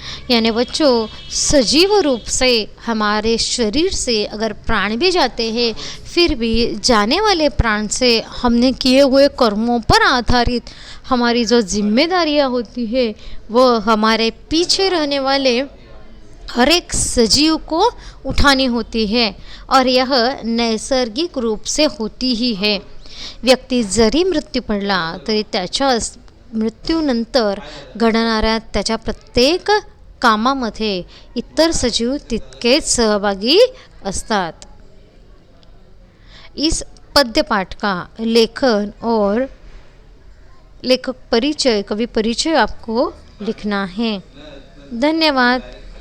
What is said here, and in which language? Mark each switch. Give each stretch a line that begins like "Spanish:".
Hindi: यानी बच्चों, सजीव रूप से हमारे शरीर से अगर प्राण भी जाते हैं, फिर भी जाने वाले प्राण से हमने किए हुए कर्मों पर आधारित हमारी जो जिम्मेदारियां होती है, वह हमारे पीछे रहने वाले हर एक सजीव को उठानी होती है, और यह नैसर्गिक रूप से होती ही है।
Marathi: व्यक्ती जरी मृत्यू पडला तरी त्याच्या मृत्यूनंतर घडणाऱ्या त्याच्या प्रत्येक कामामध्ये इतर सजीव तितकेच सहभागी असतात।
Hindi: इस पद्य पाठ का लेखन और लेखक परिचय, कवि परिचय आपको लिखना है। धन्यवाद।